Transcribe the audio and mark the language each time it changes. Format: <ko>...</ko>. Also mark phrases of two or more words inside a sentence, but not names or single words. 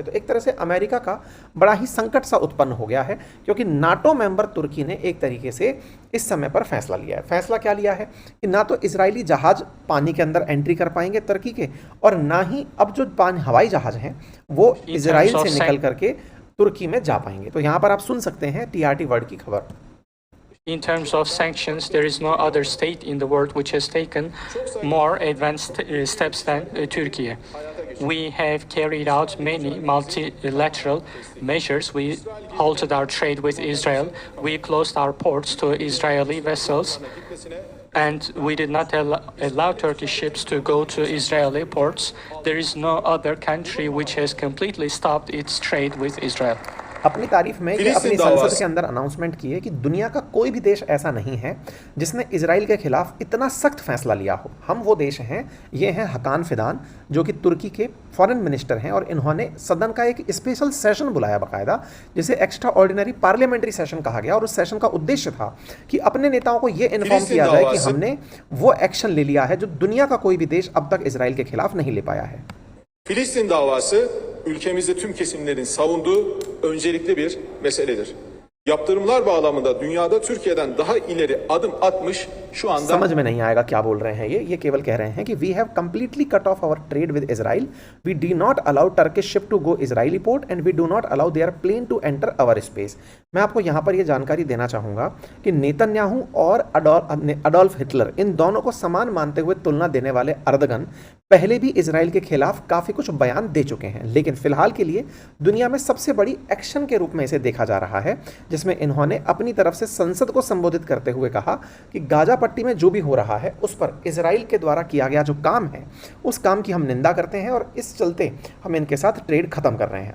<hi>तो एक तरह से अमेरिका का बड़ा ही संकट सा उत्पन्न हो गया है, क्योंकि नाटो मेंबर तुर्की ने एक तरीके से इस समय पर फैसला लिया है। फैसला क्या लिया है कि ना तो इजरायली जहाज पानी के अंदर एंट्री कर पाएंगे तुर्की के, और ना ही अब जो हवाई जहाज हैं वो इजराइल से निकल करके तुर्की में जा पाएंगे। तो यहाँ पर आप सुन सकते हैं टीआरटी वर्ल्ड की खबर।</hi> <en>In terms of sanctions, there is no other state in the world which has taken more advanced steps than Turkey. We have carried out many multilateral measures. We halted our trade with Israel. We closed our ports to Israeli vessels. and we did not allow Turkish ships to go to Israeli ports. There is no other country which has completely stopped its trade with Israel.</en> <hi>अपनी तारीफ में कि फिलिस्तीन अपनी दावा संसद के अंदर अनाउंसमेंट की है कि दुनिया का कोई भी देश ऐसा नहीं है जिसने इजराइल के खिलाफ इतना सख्त फैसला लिया हो। हम वो देश हैं, ये हैं हकान फिदान, जो कि तुर्की के</hi> <en>foreign minister</en> <hi>हैं, और इन्होंने सदन का एक</hi> <en>special session</en> <hi>बुलाया बाकायदा, जिसे</hi> <en>extraordinary parliamentary session</en> <hi>कहा गया, और उस सेशन का उद्देश्य था कि अपने नेताओं को ये इन्फॉर्म किया जाए कि हमने वो एक्शन ले लिया है जो दुनिया का कोई भी देश अब तक इजराइल के खिलाफ नहीं ले पाया है।</hi> <tr>Filistin davası ülkemizde tüm kesimlerin savunduğu öncelikli bir meseledir. Yaptırımlar bağlamında dünyada Türkiye'den daha ileri adım atmış şu anda</tr> <hi>समझ में नहीं आएगा क्या बोल रहे हैं ये केवल कह रहे हैं कि</hi> <en>we have completely cut off our trade with Israel, we did not allow Turkish ship to go Israeli port and we do not allow their plane to enter our space.</en> <hi>मैं आपको यहाँ पर ये जानकारी देना चाहूँगा कि नेतन्याहू और अडोल्फ हिटलर, इन दोनों को समान मानते हुए तुलना देने वाले अर्दगन पहले भी इजराइल के खिलाफ काफ़ी कुछ बयान दे चुके हैं, लेकिन फिलहाल के लिए दुनिया में सबसे बड़ी एक्शन के रूप में इसे देखा जा रहा है, जिसमें इन्होंने अपनी तरफ से संसद को संबोधित करते हुए कहा कि गाजा पट्टी में जो भी हो रहा है उस पर इजराइल के द्वारा किया गया जो काम है उस काम की हम निंदा करते हैं, और इस चलते हम इनके साथ ट्रेड खत्म कर रहे हैं।</hi>